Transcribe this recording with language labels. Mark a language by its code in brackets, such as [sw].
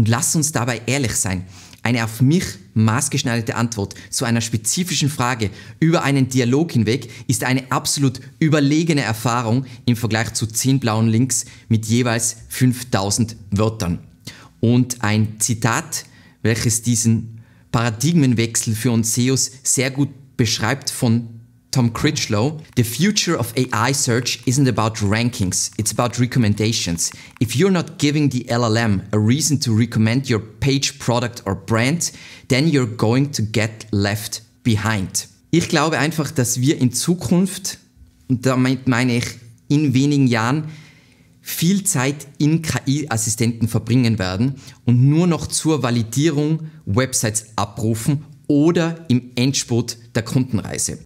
[de] Und lass uns dabei ehrlich sein. Eine auf mich maßgeschneiderte Antwort zu einer spezifischen Frage über einen Dialog hinweg ist eine absolut überlegene Erfahrung im Vergleich zu 10 blauen Links mit jeweils 5000 Wörtern. Und ein Zitat, welches diesen Paradigmenwechsel für uns SEOs sehr gut beschreibt, von Tom Critchlow: [en] The future of AI search isn't about rankings, it's about recommendations. If you're not giving the LLM a reason to recommend your page, product or brand, then you're going to get left behind. [de] Ich glaube einfach, dass wir in Zukunft, und damit meine ich in wenigen Jahren, viel Zeit in KI-Assistenten verbringen werden und nur noch zur Validierung Websites abrufen oder im Endspurt der Kundenreise.